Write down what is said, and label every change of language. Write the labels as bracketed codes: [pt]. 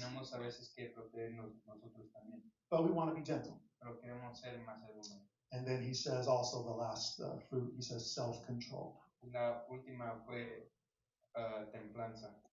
[es] Tenemos a veces que protegernos nosotros también, [en] But we want to be gentle. [es] pero queremos ser más educados. [en] And then he says also the last fruit, he says self-control. [es] La última fue templanza.